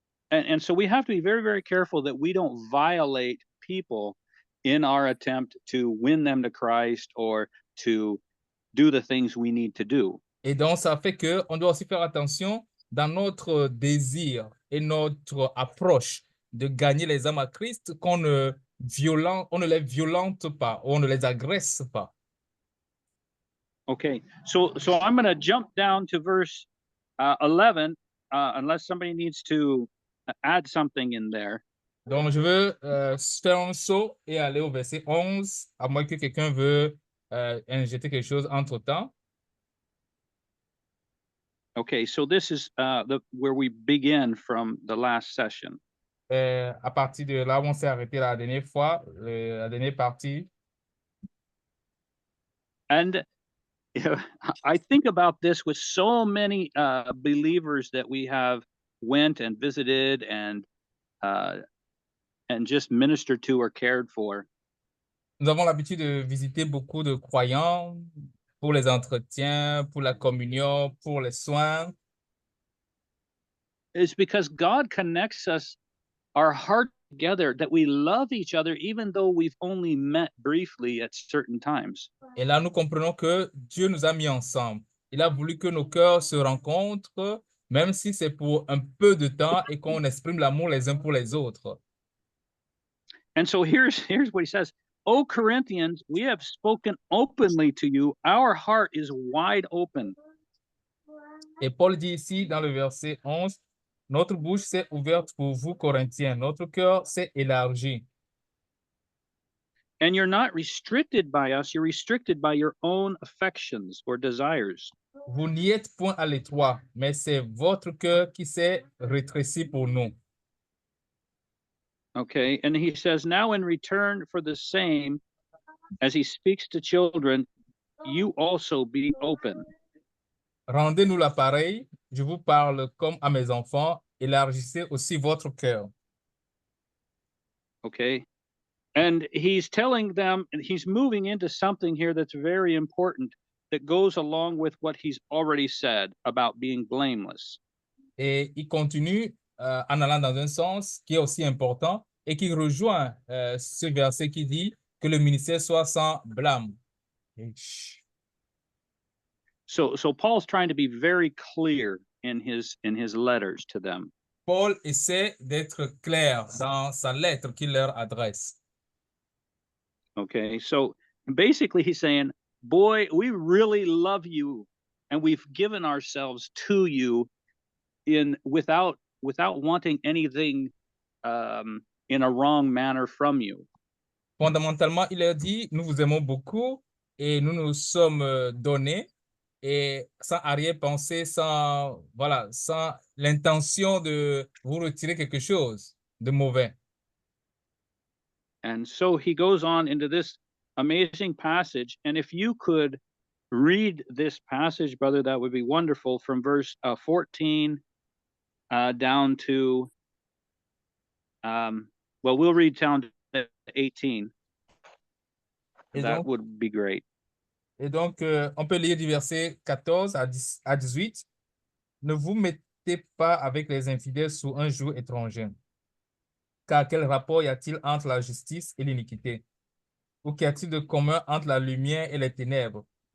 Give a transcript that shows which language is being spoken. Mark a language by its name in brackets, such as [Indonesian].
[English] And so we have to be very, very careful that we don't violate people in our attempt to win them to Christ or to do the things we need to do. [French] Et donc, ça fait qu'on doit aussi faire attention dans notre désir et notre approche de gagner les âmes à Christ, on ne les violente pas, on ne les agresse pas. [English] Okay, so I'm going to jump down to verse 11, unless somebody needs to add something in there. [French] Donc, je veux faire un saut et aller au verset 11, à moins que quelqu'un veut injecter quelque chose entre-temps. [English] Okay, so this is where we begin from the last session. [French] À partir de là où on s'est arrêté la dernière fois, la dernière partie. [English] And I think about this with so many believers that we have went and visited and just ministered to or cared for. [French] Nous avons l'habitude de visiter beaucoup de croyants pour les entretiens, pour la communion, pour les soins. [English] It's because God connects our heart together, that we love each other even though we've only met briefly at certain times. [French] Et là, nous comprenons que Dieu nous a mis ensemble. Il a voulu que nos cœurs se rencontrent, même si c'est pour un peu de temps et qu'on exprime l'amour les uns pour les autres. [English] And so here's what he says. "O Corinthians, we have spoken openly to you. Our heart is wide open." [French] Et Paul dit ici dans le verset 11, notre bouche s'est ouverte pour vous, Corinthiens. Notre cœur s'est élargi. [English] And you're not restricted by us. You're restricted by your own affections or desires. [French] Vous n'y êtes point à l'étroit, mais c'est votre cœur qui s'est rétréci pour nous. [English] Okay, and he says, "Now in return for the same, as he speaks to children, you also be open." [French] Rendez-nous l'appareil, je vous parle comme à mes enfants, élargissez aussi votre cœur. [English] Okay. And he's telling them, and he's moving into something here that's very important that goes along with what he's already said about being blameless. [French] Et il continue en allant dans un sens qui est aussi important et qui rejoint ce verset qui dit que le ministère soit sans blâme. [English] So Paul's trying to be very clear in his letters to them. [French] Paul essaie d'être clair dans sa lettre qu'il leur adresse. [English] Okay, so basically he's saying, boy, we really love you and we've given ourselves to you without wanting anything in a wrong manner from you. [French] Fondamentalement, il leur dit, nous vous aimons beaucoup et nous nous sommes donnés et sans arrière-pensée, voilà, sans l'intention de vous retirer quelque chose de mauvais. [English] And so he goes on into this amazing passage. And if you could read this passage, brother, that would be wonderful, from verse 14 down to, well, we'll read down to 18. That would be great. [French] Et donc, on peut lire du verset 14 à 18. Ne vous mettez pas avec les infidèles sous un joug étranger. Car quel rapport y a-t-il entre la justice et l'iniquité? Ou qu'y a-t-il de commun entre la lumière et les ténèbres?